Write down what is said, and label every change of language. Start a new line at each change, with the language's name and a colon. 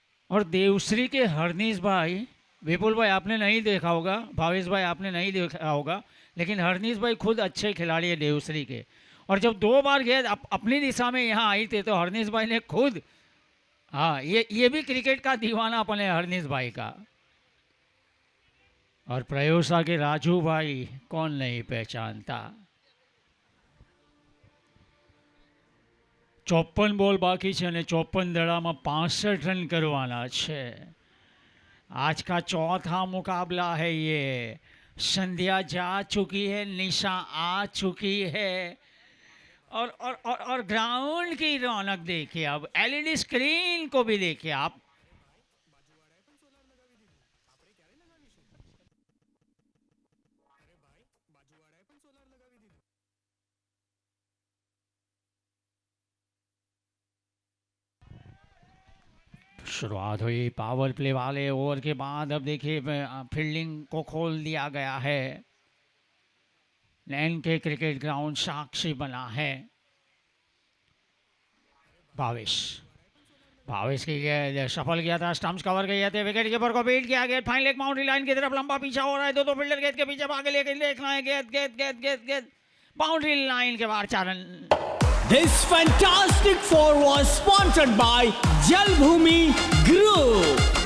Hindi: और देवश्री के हरनीश भाई, विपुल भाई आपने नहीं देखा होगा, भावेश भाई आपने नहीं देखा होगा, लेकिन हरनीश भाई खुद अच्छे खिलाड़ी है देवश्री के. और जब 2 बार गेंद अपनी दिशा में यहाँ आई थी तो हरनीश भाई ने खुद, हाँ ये भी क्रिकेट का दीवानापन है हरनीश भाई का. और प्रयोसा के राजू भाई कौन नहीं पहचानता.
Gujarati: 54 બોલ બાકી છે અને 54 દડામાં 65
Hindi: रन करवाना
Gujarati: છે.
Hindi: आज का चौथा मुकाबला है ये. संध्या जा चुकी है, निशा आ चुकी है. और ग्राउंड की रौनक देखिए, अब एलईडी स्क्रीन को भी देखिए आप। शुरुआत हुई पावर प्ले वाले ओवर के बाद। अब देखिए फील्डिंग को खोल दिया गया है। लैन के क्रिकेट ग्राउंड साक्षी बना है। भावेश की गेंद सफल किया था, स्टंप्स कवर किए थे, विकेट कीपर को बीट किया गया। फाइनल एक बाउंड्री लाइन की तरफ लंबा पीछा हो रहा है। दो फील्डर गेंद के पीछे आगे लेके देखना है। गेंद बाउंड्री लाइन के बाहर 4 run.
English: This fantastic four was sponsored by Jalbhumi Group.